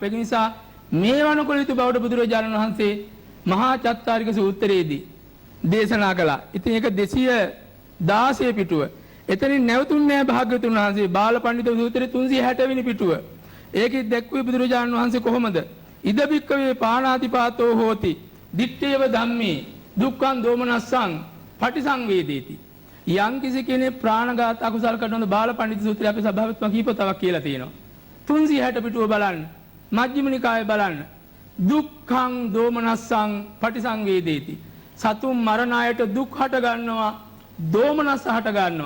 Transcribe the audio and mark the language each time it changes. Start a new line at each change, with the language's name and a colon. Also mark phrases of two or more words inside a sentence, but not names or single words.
Sinhala: ඒ නිසා මේවා නොකළ යුතු බවට බුදුරජාණන් වහන්සේ මහා චත්තාරික සූත්‍රයේදී දේශනා කළා. ඉතින් ඒක 216 පිටුව. එතනින් නැවතුන්නේ භාග්‍යවතුන් වහන්සේ බාලපඬිතු සූත්‍රයේ 360 වෙනි පිටුව. ඒකෙත් දැක්ුවේ බුදුරජාණන් වහන්සේ කොහොමද?
Pali: ඉද බික්කවේ පාණාතිපාතෝ හෝති දිත්තේව ධම්මේ දුක්ඛං දෝමනස්සං පටිසංවේදේති.
Sinhala: යම් කිසි කෙනෙක් ප්‍රාණඝාත අකුසල කරනොත් බාලපඬිතු සූත්‍රය අපේ සභාවත්ම කීපතාවක් කියලා තියෙනවා. 360 පිටුව බලන්න. මජ්ක්‍ධිම නිකායේ බලන්න.
Pali: දුක්ඛං දෝමනස්සං පටිසංවේදේති.
Sinhala: සතුන් මරණ අයට දුක් හට ගන්නවා, දෝමනස්ස හට ගන්නවා.